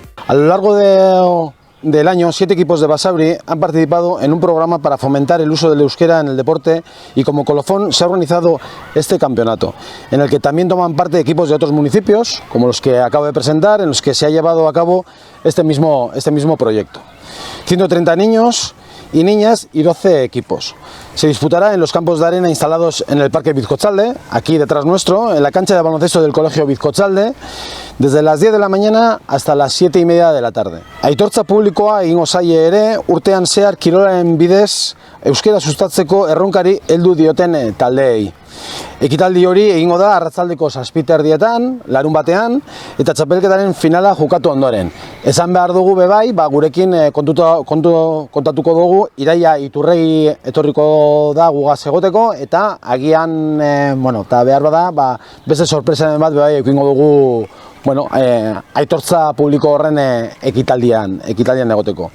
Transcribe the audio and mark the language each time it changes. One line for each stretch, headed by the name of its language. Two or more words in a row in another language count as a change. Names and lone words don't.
Spanish: A lo largo del año, 7 equipos de Basauri han participado en un programa para fomentar el uso del euskera en el deporte y como colofón se ha organizado este campeonato, en el que también toman parte equipos de otros municipios, como los que acabo de presentar, en los que se ha llevado a cabo este mismo proyecto. 130 niños y niñas y 12 equipos. Se disputará en los campos de arena instalados en el Parque Bizcotzalde, aquí detrás nuestro, en la cancha de baloncesto del Colegio Bizcotzalde, desde las 10 de la mañana hasta las 7:30 de la tarde.
Basque: Aitortza publikoa egingo zaie ere, urtean zehar kirolaren bidez euskera sustatzeko erronkari heldu dioten taldeei. Ekitaldi hori egingo da arratsaldeko 7:00 larun batean, eta txapelketaren finala jokatu ondoren. Esan behar dugu bebai, gurekin kontatuko dugu, Iraia Iturregi etorriko da gugaz egoteko, eta agian, eta behar bada, beste sorpresa bat bebai ekingo dugu, aitortza publiko horren ekitaldian egoteko.